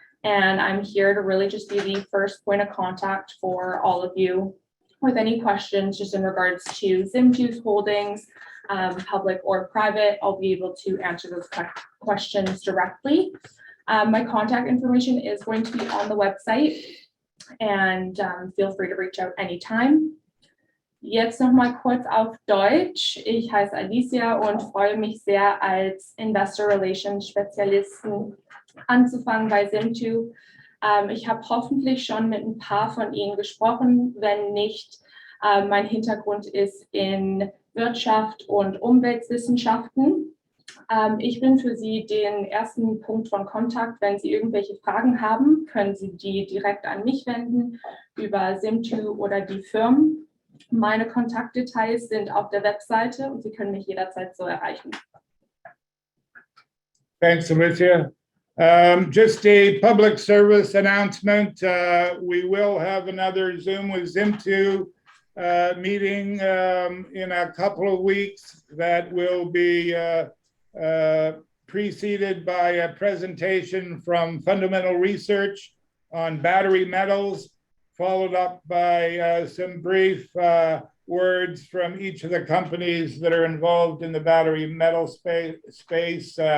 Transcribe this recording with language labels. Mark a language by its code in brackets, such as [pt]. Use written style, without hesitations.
[en] And I'm here to really just be the first point of contact for all of you with any questions just in regards to Zimtu's holdings, public or private. I'll be able to answer those questions directly. My contact information is going to be on the website, and feel free to reach out anytime. [de] Jetzt noch mal kurz auf Deutsch. Ich heiße Alicia und freue mich sehr, als Investor Relations Spezialisten anzufangen bei Zimtu. Ich habe hoffentlich schon mit ein paar von Ihnen gesprochen. Wenn nicht, mein Hintergrund ist in Wirtschaft und Umweltwissenschaften. Ich bin für Sie den ersten Punkt von Kontakt. Wenn Sie irgendwelche Fragen haben, können Sie die direkt an mich wenden über Zimtu oder die Firmen. Meine Kontaktdetails sind auf der Webseite und Sie können mich jederzeit so erreichen. [en] Thanks, Alicia. Just a public service announcement. We will have another Zoom with Zimtu meeting in a couple of weeks that will be preceded by a presentation from Fundamental Research on battery metals, followed up by some brief words from each of the companies that are involved in the battery metal space.